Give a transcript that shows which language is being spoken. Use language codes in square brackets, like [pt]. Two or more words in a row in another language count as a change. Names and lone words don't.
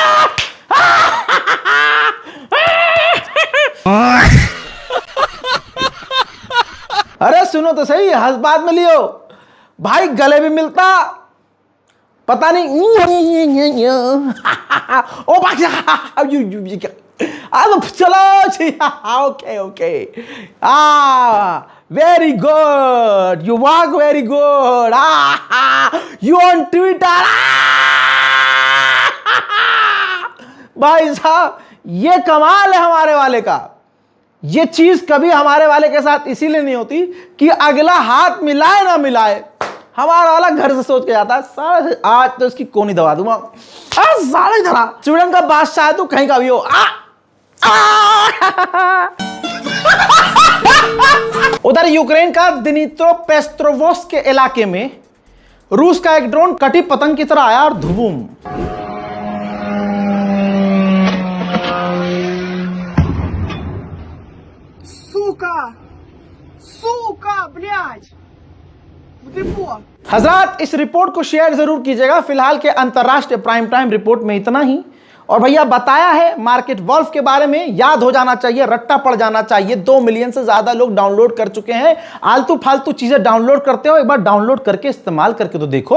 [hi] अरे सुनो तो सही, हंस बात में लियो भाई, गले भी मिलता, पता नहीं ओ भाई चलो [en] OK OK, very good, you work very good, you on Twitter. [hi] भाई साहब ये कमाल है हमारे वाले का। ये चीज कभी हमारे वाले के साथ इसीलिए नहीं होती कि अगला हाथ मिलाए ना मिलाए, हमारा वाला घर से सोच के जाता है सारे, आज तो इसकी कोनी दबा दूंगा, सारे धरा। स्वीडन का बादशाह है तो कहीं का भी हो, उधर यूक्रेन का दिनित्रोपेस्ट्रोवोस्क के इलाके में रूस का एक ड्रोन कटी पतंग की तरह आया और धुबूम। [ru] Сука, блядь! В депо! [hi] हजरात, इस रिपोर्ट को शेयर जरूर कीजिएगा। फिलहाल के अंतरराष्ट्रीय [en] prime time [hi] रिपोर्ट में इतना ही। और भैया बताया है मार्केट वॉल्फ के बारे में, याद हो जाना चाहिए, रट्टा पड़ जाना चाहिए। 2 मिलियन से ज्यादा लोग डाउनलोड कर चुके हैं। आलतू फालतू चीजें डाउनलोड करते हो, एक बार डाउनलोड करके इस्तेमाल करके तो देखो।